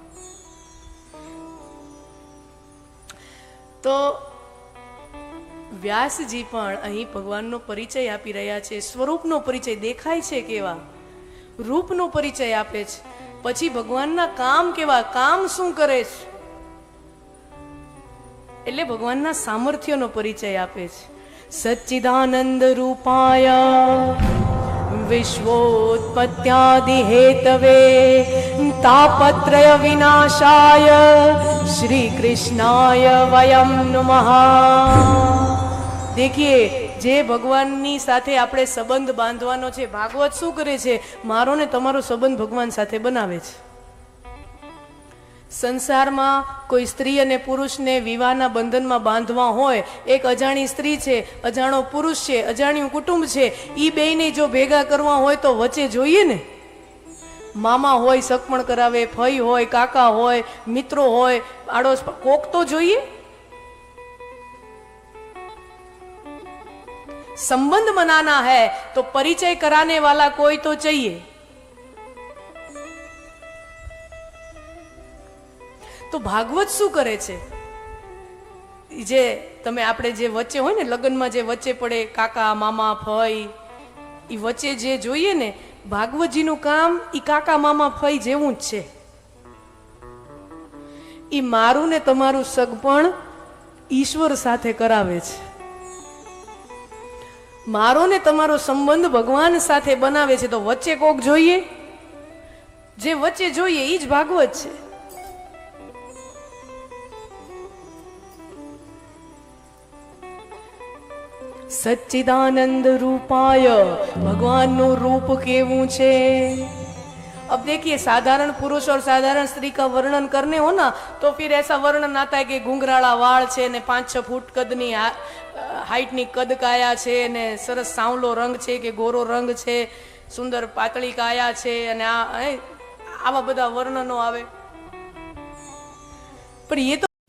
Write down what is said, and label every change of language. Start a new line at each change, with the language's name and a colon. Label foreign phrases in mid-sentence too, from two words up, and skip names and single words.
Gujarati: તો વ્યાસજી પણ અહીં ભગવાનનો પરિચય આપી રહ્યા છે. સ્વરૂપનો પરિચય, દેખાય છે કેવા, રૂપનો પરિચય આપે છે. પછી ભગવાનના કામ કેવા, કામ શું કરે છે, એટલે ભગવાનના સામર્થ્યનો પરિચય આપે છે.
Sanskrit: सच्चिदानंद रूपाय विश्वोत्पत्यादि हेतवे तापत्रय विनाशाय श्री कृष्णाय वयम नमः.
Hindi: देखिए,
Gujarati: જે ભગવાનની સાથે આપણે સંબંધ બાંધવાનો છે, ભાગવત શું કરે છે? મારો ને તમારો સંબંધ ભગવાન સાથે બનાવે છે. સંસારમાં કોઈ સ્ત્રી અને પુરુષને વિવાહના બંધનમાં બાંધવા હોય, એક અજાણી સ્ત્રી છે, અજાણો પુરુષ છે, અજાણ્યું કુટુંબ છે, ઈ બેયને જો ભેગા કરવા હોય તો વચ્ચે જોઈએ ને. મામા હોય સગપણ કરાવે, ફઈ હોય, કાકા હોય, મિત્રો હોય, આડોશ કોક તો જોઈએ.
Hindi: संबंध मनाना है तो परिचय कराने वाला कोई तो चाहिए।
Gujarati: તો ભાગવત શું કરે છે? જે તમે આપણે જે વચ્ચે હોય ને લગ્નમાં જે વચ્ચે પડે કાકા મામા ફઈ, એ વચ્ચે જે જોઈએ ને, ભાગવતજીનું કામ ઈ કાકા મામા ફઈ જેવું જ છે. ઈ મારું ને તમારું સગપણ ઈશ્વર સાથે કરાવે છે. મારો ને તમારો સંબંધ ભગવાન સાથે બનાવે છે. તો વચ્ચે કોક જોઈએ, જે વચ્ચે જોઈએ ઈ જ ભાગવત છે.
Sanskrit: सच्चिदानंद रूपाय,
Gujarati: ભગવાન નું રૂપ કેવું છે.
Hindi: अब देखिए साधारण पुरुष और साधारण स्त्री का वर्णन करने हो ना तो फिर ऐसा वर्णन आता है कि घुंघराला
Gujarati: वाળ છે ને 5-6 ફૂટ કદની હાઈટની કદ કાયા છે ને સરસ સાવલો રંગ છે કે ગોરો રંગ છે, સુંદર પાતળી કાયા છે અને આવા બધા વર્ણનો આવે. પણ એ તો